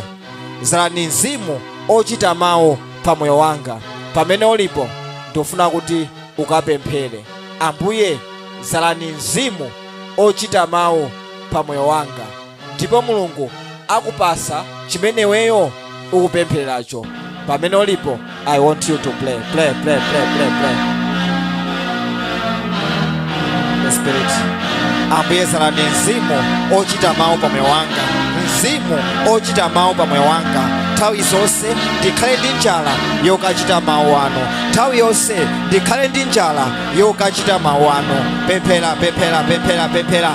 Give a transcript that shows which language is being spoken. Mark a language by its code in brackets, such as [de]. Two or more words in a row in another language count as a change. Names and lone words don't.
[ny] Zalani mzimu ochita mawu pa moyo wanga. Pamene ulipo ndifuna kuti ukapemphere, Ambuye zalani mzimu ochita mawu pa moyo wanga. Ndipo Mulungu akupasa chimene weyo ukupemphereracho. Pamene ulipo, [en] I want you to play. The Spirit. [ny] Ambuye zalani mzimu ochita mawu pa moyo wanga. Mzimu ochita mawu pa moyo wanga. Nthawi zonse ndikhale ndi njala yokachita mawu anu. Nthawi yonse ndikhale ndi njala yokachita mawu anu. Pemphera.